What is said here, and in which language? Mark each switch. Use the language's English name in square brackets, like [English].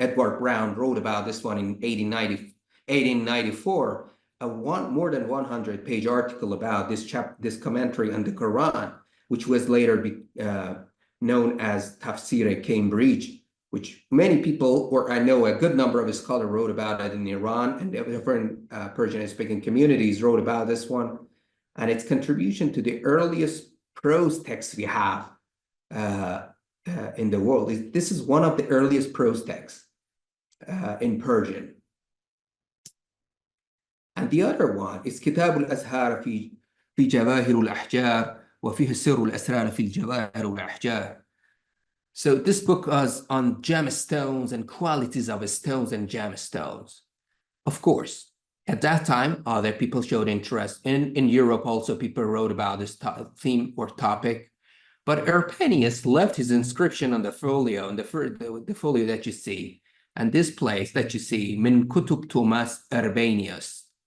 [English] Edward Brown wrote about this one in 1894, a more than 100-page article about this commentary on the Quran, which was later known as Tafsir Cambridge, which many people, or I know a good number of scholars, wrote about it in Iran, and different Persian-speaking communities wrote about this one, and its contribution to the earliest prose texts we have in the world. This is one of the earliest prose texts in Persian. And the other one is [Arabic] كتاب الأزهار في جواهر الأحجار وفيه السر الأسرار في الجواهر والأحجار. [English] So this book is on gemstones and qualities of stones and gemstones. Of course, at that time, other people showed interest. In Europe also, people wrote about this theme or topic. But Erpenius left his inscription on the folio, on the folio that you see, and this place that you see, Min Kutub Thomas Erpenius.